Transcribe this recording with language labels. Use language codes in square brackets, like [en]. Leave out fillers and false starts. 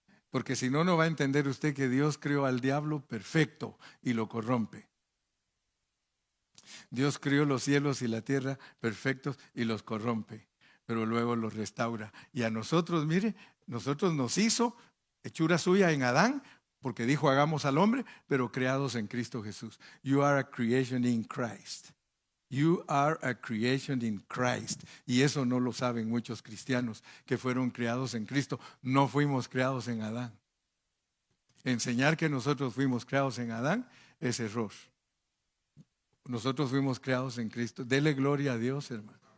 [es] Porque si no, no va a entender usted que Dios creó al diablo perfecto y lo corrompe. Dios creó los cielos y la tierra perfectos y los corrompe, pero luego los restaura. Y a nosotros, mire, nosotros nos hizo hechura suya en Adán, porque dijo hagamos al hombre, pero creados en Cristo Jesús. [en] You are a creation in Christ. You are a creation in Christ. [es] Y eso no lo saben muchos cristianos que fueron creados en Cristo. No fuimos creados en Adán. Enseñar que nosotros fuimos creados en Adán es error. Nosotros fuimos creados en Cristo. Dele gloria a Dios, hermano.